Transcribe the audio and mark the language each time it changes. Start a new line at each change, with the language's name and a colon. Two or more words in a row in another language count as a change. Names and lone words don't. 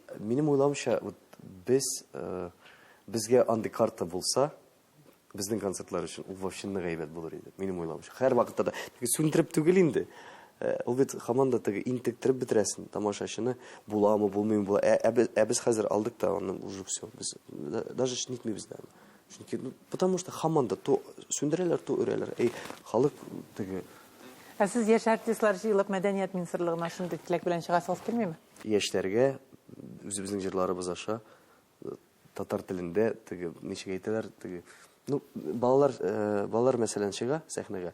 Tatar: Минем уйлавымча, безгә андый карта булса, безнең концертлар өчен ул вообще әйбәт булыр иде. Минем уйлавымча. Һәр вакытта да сүндереп түгел инде. Ул бит һаман да интектереп бетерәсен тамашачыны, буламы, булмыймы була. Без хәзер алдык та аны
Russian: уже все.
Tatar: Без даже нитмибез да. Чөнки
Russian: потому что
Tatar: һаман да то сүндерәләр, то өрәләр. Халык теге Сез яшь артистлар җыелып мәдәният министрлыгына шундый теләк белән чыгасыгыз килмиме? Яшьләргә үзебезнең җырларыбыз аша татар телендә теге ничек әйтәләр, теге балалар мәсәлән чыга сәхнәгә.